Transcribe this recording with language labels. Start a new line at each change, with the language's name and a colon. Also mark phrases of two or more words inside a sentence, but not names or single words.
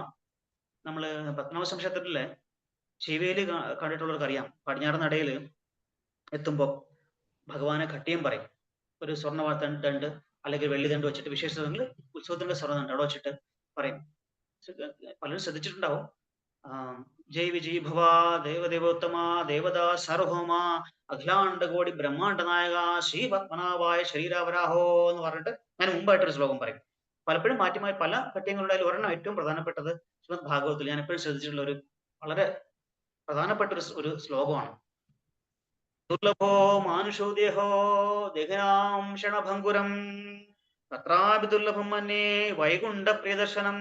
Malayalam: നമ്മള് പത്മനാഭ ക്ഷേത്രത്തിലെ ശിവേലി കണ്ടിട്ടുള്ളവർക്ക് അറിയാം, പടിഞ്ഞാറ് നടയിൽ എത്തുമ്പോ ഭഗവാനെ കട്ടിയം പറയും. ഒരു സ്വർണ്ണ ദണ്ട് അല്ലെങ്കിൽ വെള്ളി ദണ്ട് വെച്ചിട്ട്, വിശേഷ ഉത്സവത്തിന്റെ സ്വർണ്ണ ദണ്ട് അവിടെ വെച്ചിട്ട് പറയും. പലരും ശ്രദ്ധിച്ചിട്ടുണ്ടാവും,
Sanskrit: जय विजयी भवा देवदेवोत्तमा देवदास सार्वഭൗമ അഖിലാണ്ട കോടി ബ്രഹ്മാണ്ട നായക ശ്രീ പത്മനാഭായ ശരീരാവരാഹോ
Malayalam: എന്ന് പറഞ്ഞിട്ട് ഞാൻ മുമ്പായിട്ടൊരു ശ്ലോകം പറയും. പലപ്പോഴും മാറ്റി പല പദ്യങ്ങളുണ്ടായാലും ഒരെണ്ണം ഏറ്റവും പ്രധാനപ്പെട്ടത് ശ്രീമദ് ഭാഗവതത്തിൽ ഞാൻ എപ്പോഴും ശ്രദ്ധിച്ചിട്ടുള്ള ഒരു വളരെ പ്രധാനപ്പെട്ട ഒരു ശ്ലോകമാണ്.
Sanskrit: ദുർലഭോ മാനുഷോ ദേഹോ ദേഹിനാം ക്ഷണഭംഗുരം തത്രാപി ദുർലഭം മന്യേ വൈകുണ്ഠ പ്രിയദർശനം.